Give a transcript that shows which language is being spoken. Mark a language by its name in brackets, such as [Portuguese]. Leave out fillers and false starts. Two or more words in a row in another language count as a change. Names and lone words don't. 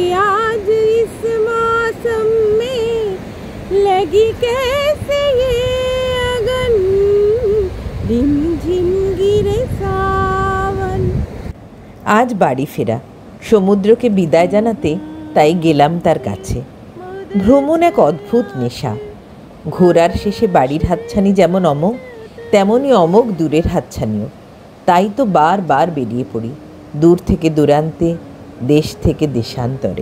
[Hindi] आज इस मौसम में, लगी कैसे ये अगन, रिम झिम गिरे सावन। [Bangla] আজ বাড়ি ফেরা, সমুদ্রকে বিদায় জানাতে তাই গেলাম তার কাছে। ভ্রমণ এক অদ্ভুত নেশা। ঘোরার শেষে বাড়ির হাতছানি যেমন অমোঘ, তেমনই অমোঘ দূরের হাতছানিও। তাই তো বারবার বেরিয়ে পড়ি, দূর থেকে দূরান্তে, দেশ থেকে দেশান্তরে।